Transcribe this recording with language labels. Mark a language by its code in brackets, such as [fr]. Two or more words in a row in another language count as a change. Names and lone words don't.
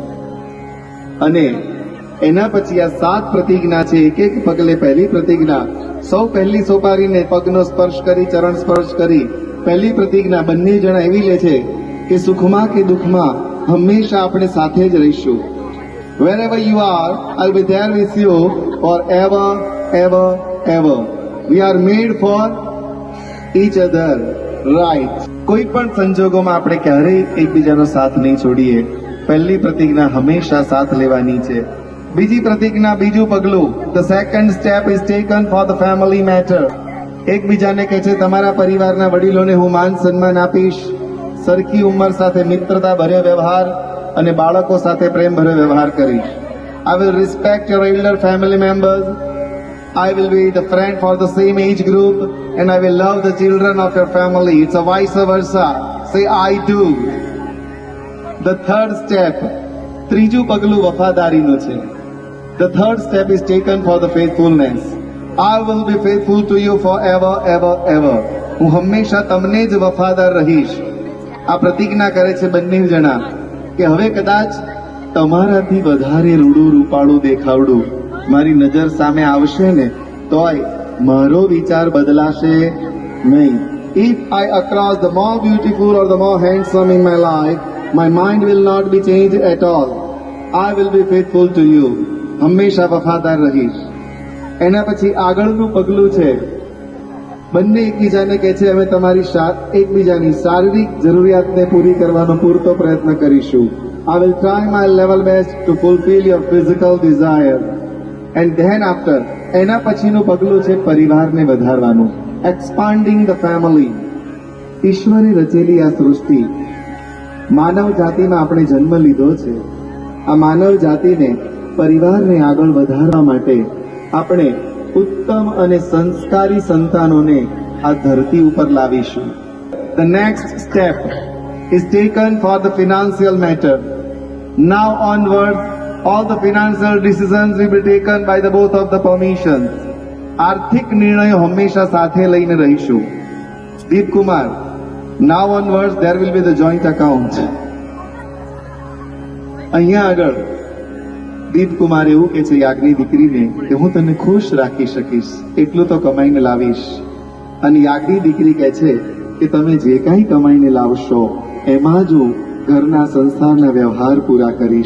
[gu] અને એના પછી આ 7 પ્રતિજ્ઞા છે. એક એક પગલે પહેલી પ્રતિજ્ઞા. સૌ પહેલી સોપારીને પગનો સ્પર્શ કરી, ચરણ સ્પર્શ કરી પહેલી પ્રતિજ્ઞા બંને જણા એવી લે છે કે સુખમાં કે દુઃખમાં હંમેશા આપણે સાથે જ રહીશું. [en] Wherever you are, I'll be there with you forever, ever, ever. We are made for each other, right? [gu] કોઈ પણ સંજોગોમાં આપણે ક્યારેય એકબીજાનો સાથ નહીં છોડીએ. પહેલી પ્રતિજ્ઞા હંમેશા સાથ લેવાની છે. બીજી પ્રતિજ્ઞા, બીજું પગલું. [en] The second step is taken for the family matter. [gu] એકબીજાને કહે છે તમારા પરિવારના વડીલોને હું માન સન્માન આપીશ. સરખી ઉંમર સાથે મિત્રતા ભર્યો વ્યવહાર અને બાળકો સાથે પ્રેમ ભર્યો વ્યવહાર કરીશ. [en] I will respect your elder family members. I will be the friend for the same age group and I will love the children of your family. It's a vice versa. Say I do. The third step, [gu] ત્રીજું પગલું વફાદારીનું છે. [en] The third step is taken for the faithfulness. I will be faithful to you forever, ever, ever. [gu] હું હંમેશા તમને જ વફાદાર રહીશ. આ પ્રતિજ્ઞા કરે છે બંને જણા કે હવે કદાચ તમારાથી વધારે રૂડું રૂપાળું દેખાવડું મારી નજર સામે આવશે ને તોય મારો વિચાર બદલાશે નહીં. [en] If I across the more beautiful or the more handsome in my life, my mind will not be changed at all. I will be faithful to you. [gu] હંમેશા વફાદાર રહીશ. એના પછી આગળનું પગલું છે બંને એકબીજાને કહે છે અમે તમારી એકબીજાની શારીરિક જરૂરિયાતને પૂરી કરવાનો પૂરતો પ્રયત્ન કરીશું. [en] I will try my level best to fulfill your physical desire. And then after, [gu] એના પછીનું પગલું છે પરિવારને વધારવાનું. [en] Expanding the family. [gu] ઈશ્વરે રચેલી આ સૃષ્ટિ, માનવ જાતિમાં આપણે જન્મ લીધો છે. આ માનવ જાતિને, પરિવારને આગળ વધારવા માટે આપણે ઉત્તમ અને સંસ્કારી સંતાનોને આ ધરતી ઉપર લાવીશું. [en] The next step is taken for the financial matter. Now onwards, all the financial decisions will be taken by the both of the permissions. [gu] આર્થિક નિર્ણયો હંમેશા સાથે લઈને રહીશું. દીપ કુમાર, [en] now onwards there will be the joint account. [gu] અહીંયા આગળ દીપ કુમાર એવું કે છે યાજ્ઞની દીકરીને કે હું તને ખુશ રાખી શકીશ એટલું તો કમાઈને લાવીશ. અને યાજ્ઞની દીકરી કહે છે કે તમે જે કાંઈ કમાઈને લાવશો એમાં જ હું ઘરના સંસારના વ્યવહાર પૂરા કરીશ.